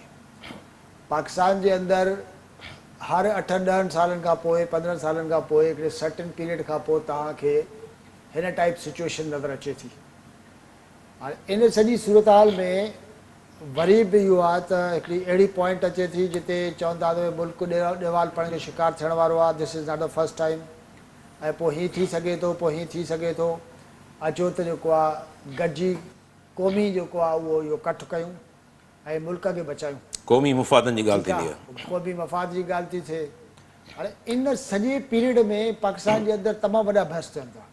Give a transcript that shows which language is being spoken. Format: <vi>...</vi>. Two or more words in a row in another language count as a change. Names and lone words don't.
<sd>पाकिस्तान जे अंदरि हर 8-10 सालनि खां पोइ, 15 सालनि खां पोइ, हिकिड़े</sd> <en>certain period</en> <sd>खां पोइ तव्हांखे हिन</sd> <en>type situation</en> <sd>नज़र अचे थी। हाणे इन सॼी सूरत हाल में वरी बि इहो आहे त हिकिड़ी अहिड़ी पॉइंट अचे थी जिते चवंदा त मुल्क ॾेवालपण जो शिकार थियण वारो आहे,</sd> <en>This is not the first time,</en> <sd>ऐं पोइ हीअं थी सघे थो, पोइ हीअं थी सघे थो, अचो त जेको आहे गॾिजी क़ौमी जेको आहे उहो इहो कठु कयूं ऐं मुल्क खे बचायूं। क़ौमी मुफ़ादनि जी ॻाल्हि थींदी आहे, क़ौमी मफ़ाद जी ॻाल्हि थी थिए। हाणे इन सॼे पीरियड में पाकिस्तान जे अंदरि तमामु वॾा बहस थियनि था।</sd>